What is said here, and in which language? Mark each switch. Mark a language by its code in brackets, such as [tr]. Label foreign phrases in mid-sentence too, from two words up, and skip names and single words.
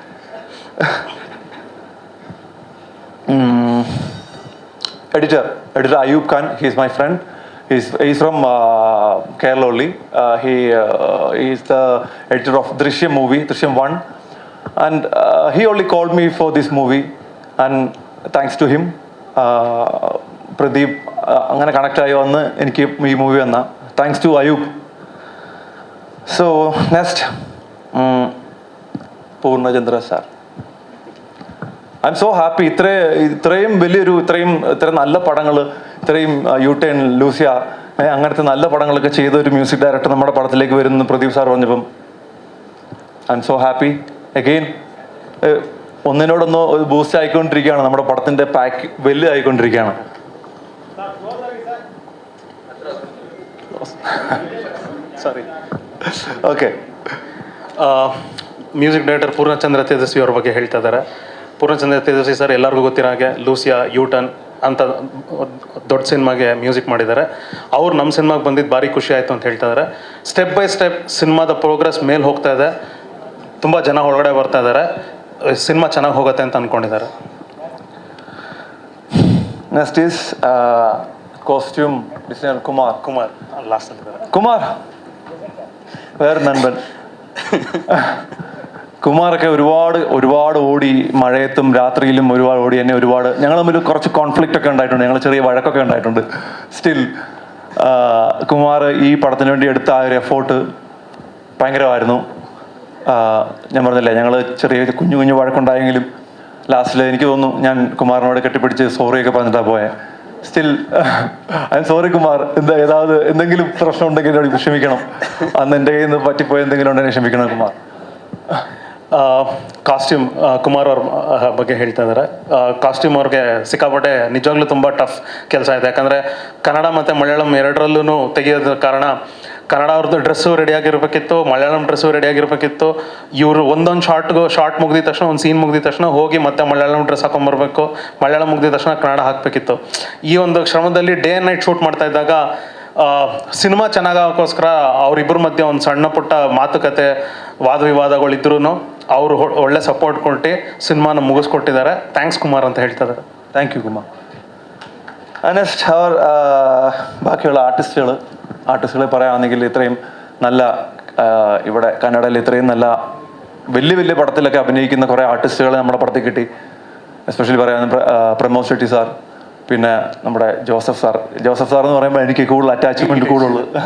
[en] Editor Ayub Khan, he is my friend. He's from Kerala only. He is the editor of Drishyam movie, Drishyam 1, and he only called me for this movie, and thanks to him, [ml] Pradeep അങ്ങനെ കണക്ട് ആയി വന്ന് എനിക്ക് ഈ മൂവി വന്ന. [en] Thanks to Ayub. So next Poornachandra sir. I am so happy. [ml] ഇത്രയും വലിയൊരു ഇത്രയും നല്ല പടങ്ങൾ, ഇത്രയും യൂട്ടേൺ, ലൂസിയ, അങ്ങനത്തെ നല്ല പടങ്ങളൊക്കെ ചെയ്ത ഒരു [en] music director [ml] നമ്മുടെ പടത്തിലേക്ക് വരുന്നു പ്രദീപ് സാർ പറഞ്ഞപ്പം [en] I am so happy. [ml] അഗെയിൻ ഒന്നിനോടൊന്ന് ബൂസ്റ്റ് ആയിക്കൊണ്ടിരിക്കുകയാണ്, നമ്മുടെ പടത്തിൻ്റെ പാക്ക് വലുതായിക്കൊണ്ടിരിക്കുകയാണ്. സോറി. ഓക്കെ. [en] music director [kn] ಪೂರ್ಣಚಂದ್ರ ತೇಜಸ್ವಿ ಅವ್ರ ಬಗ್ಗೆ ಹೇಳ್ತಾ ಇದ್ದಾರೆ. ಪೂರ್ಣಚಂದ್ರ ತೇಜಸ್ವಿ ಸರ್ ಎಲ್ಲರಿಗೂ ಗೊತ್ತಿರೋ ಹಾಗೆ ಲೂಸಿಯಾ, ಯೂಟರ್ನ್ ಅಂತ ದೊಡ್ಡ ಸಿನಿಮಾಗೆ ಮ್ಯೂಸಿಕ್ ಮಾಡಿದ್ದಾರೆ. ಅವ್ರು ನಮ್ಮ ಸಿನಿಮಾಗೆ ಬಂದಿದ್ದು ಭಾರಿ ಖುಷಿ ಆಯಿತು ಅಂತ ಹೇಳ್ತಾ ಇದ್ದಾರೆ. [en] step by step [kn] ಸಿನಿಮಾದ ಪ್ರೋಗ್ರೆಸ್ ಮೇಲೆ ಹೋಗ್ತಾ ಇದೆ. ತುಂಬ ಜನ ಒಳಗಡೆ ಬರ್ತಾ ಇದ್ದಾರೆ. ಸಿನಿಮಾ ಚೆನ್ನಾಗಿ ಹೋಗುತ್ತೆ ಅಂತ ಅಂದ್ಕೊಂಡಿದ್ದಾರೆ. [en] next is costume designer Kumar [kn] ಲಾಸ್ಟಲ್ಲಿದ್ದಾರೆ. [ml] കുമാർ വേറെ നൻപൻ കുമാറൊക്കെ ഒരുപാട് ഓടി മഴയത്തും രാത്രിയിലും ഒരുപാട് ഓടി എന്നെ ഞങ്ങൾ തമ്മിൽ കുറച്ച് കോൺഫ്ലിക്റ്റ് ഒക്കെ ഉണ്ടായിട്ടുണ്ട്, ഞങ്ങൾ ചെറിയ വഴക്കൊക്കെ ഉണ്ടായിട്ടുണ്ട്. സ്റ്റിൽ കുമാർ ഈ പടത്തിന് വേണ്ടി എടുത്ത ആ ഒരു എഫോർട്ട് ഭയങ്കരമായിരുന്നു. ഞാൻ പറഞ്ഞില്ലേ, ഞങ്ങൾ ചെറിയ കുഞ്ഞു വഴക്കുണ്ടായെങ്കിലും ലാസ്റ്റിൽ എനിക്ക് തോന്നുന്നു ഞാൻ കുമാറിനോട് കെട്ടിപ്പിടിച്ച് സോറിയൊക്കെ പറഞ്ഞിട്ടാണ് പോയത്. [en] still I am sorry [ml] കുമാർ, എന്തെങ്കിലും പ്രശ്നം ഉണ്ടെങ്കിൽ എന്നോട് ക്ഷമിക്കണം. അന്ന് എൻ്റെ കയ്യിൽ നിന്ന് പറ്റിപ്പോയി എന്തെങ്കിലും ഉണ്ടെങ്കിൽ ക്ഷമിക്കണം കുമാർ. [kn] ಕಾಸ್ಟ್ಯೂಮ್ ಕುಮಾರ್ ಅವ್ರ ಬಗ್ಗೆ ಹೇಳ್ತಾ ಇದ್ದಾರೆ. ಕಾಸ್ಟ್ಯೂಮ್ ಅವ್ರಿಗೆ ಸಿಕ್ಕಾಪಟ್ಟೆ ನಿಜವಾಗ್ಲೂ ತುಂಬ ಟಫ್ ಕೆಲಸ ಇದೆ. ಯಾಕಂದರೆ ಕನ್ನಡ ಮತ್ತು ಮಲಯಾಳಂ ಎರಡರಲ್ಲೂ ತೆಗೆಯೋದ ಕಾರಣ ಕನ್ನಡ ಅವ್ರದ್ದು ಡ್ರೆಸ್ಸು ರೆಡಿಯಾಗಿರ್ಬೇಕಿತ್ತು, ಮಲಯಾಳಂ ಡ್ರೆಸ್ಸು ರೆಡಿಯಾಗಿರ್ಬೇಕಿತ್ತು. ಇವರು ಒಂದೊಂದು ಶಾರ್ಟ್ ಮುಗಿದ ತಕ್ಷಣ, ಒಂದು ಸೀನ್ ಮುಗಿದ ತಕ್ಷಣ ಹೋಗಿ ಮತ್ತೆ ಮಲಯಾಳಂ ಡ್ರೆಸ್ ಹಾಕೊಂಬರ್ಬೇಕು, ಮಲಯಾಳಂ ಮುಗಿದ ತಕ್ಷಣ ಕನ್ನಡ ಹಾಕಬೇಕಿತ್ತು. ಈ ಒಂದು ಶ್ರಮದಲ್ಲಿ [en] day and night shoot [kn] ಮಾಡ್ತಾ ಇದ್ದಾಗ ಸಿನಿಮಾ ಚೆನ್ನಾಗೋಕ್ಕೋಸ್ಕರ ಅವರಿಬ್ಬರ ಮಧ್ಯೆ ಒಂದು ಸಣ್ಣ ಪುಟ್ಟ ಮಾತುಕತೆ, ವಾದ ವಿವಾದಗಳಿದ್ರೂ ಅವರು ಒಳ್ಳೆ ಸಪೋರ್ಟ್ ಕೊಟ್ಟು ಸಿನಿಮಾನ ಮುಗಿಸ್ಕೊಟ್ಟಿದ್ದಾರೆ. ಥ್ಯಾಂಕ್ಸ್ ಕುಮಾರ್ ಅಂತ ಹೇಳ್ತಿದ್ದಾರೆ. [en] Thank you Kumar. [ml] നെക്സ്റ്റ് അവർ ബാക്കിയുള്ള ആർട്ടിസ്റ്റുകളെ പറയുകയാണെങ്കിൽ ഇത്രയും നല്ല ഇവിടെ കന്നഡയിൽ ഇത്രയും നല്ല വലിയ പടത്തിലൊക്കെ അഭിനയിക്കുന്ന കുറേ ആർട്ടിസ്റ്റുകളെ നമ്മുടെ പടത്തിൽ കിട്ടി. എസ്പെഷ്യലി പറയാൻ പ്രമോദ് ഷെട്ടി സാർ, പിന്നെ നമ്മുടെ ജോസഫ് സാർ എന്ന് പറയുമ്പോൾ എനിക്ക് കൂടുതൽ അറ്റാച്ച്മെന്റ് കൂടുതലുള്ളൂ.